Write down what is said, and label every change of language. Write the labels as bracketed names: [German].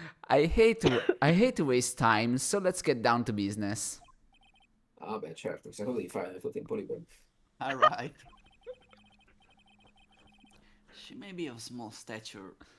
[English] I hate to waste time, so let's get down to business. [Italian] Ah, beh, certo, chissà cosa devi fare nel tuo tempo libero. [English] Alright. She may be of small stature.